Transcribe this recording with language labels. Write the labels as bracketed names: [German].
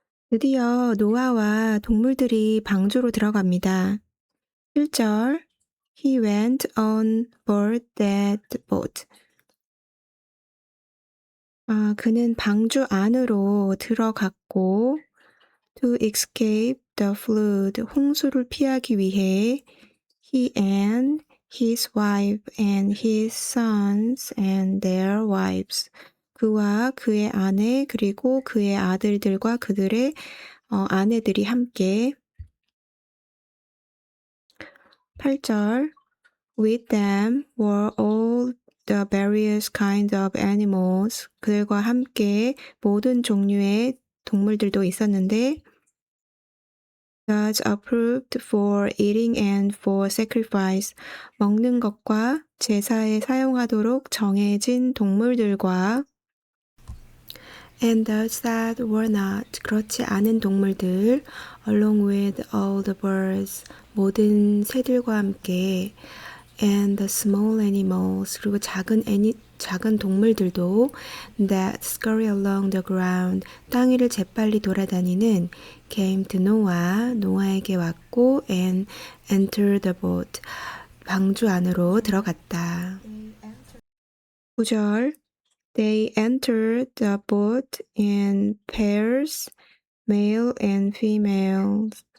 [Korean] 드디어 노아와 동물들이 방주로 들어갑니다. [English] 1절 He went on board that boat. [Korean] 그는 방주 안으로 들어갔고 [English] to escape the flood, [Korean] 홍수를 피하기 위해 [English] he and his wife and his sons and their wives. [Korean] 그와 그의 아내 그리고 그의 아들들과 그들의 아내들이 함께 8절 [English] With them were all the various kinds of animals. [Korean] 그들과 함께 모든 종류의 동물들도 있었는데 [English] Gods approved for eating and for sacrifice. [Korean] 먹는 것과 제사에 사용하도록 정해진 동물들과 [English] and those that were not. [Korean] 그렇지 않은 동물들 [English] along with all the birds. [Korean] 모든 새들과 함께 [English] and the small animals. [Korean] 그리고 작은 동물들도 [English] that scurry along the ground. [Korean] 땅 위를 재빨리 돌아다니는 [English] came to Noah. [Korean] 노아에게 왔고 [English] and entered the boat. [Korean] 방주 안으로 들어갔다. [English] 9절 They entered the boat in pairs, male and female.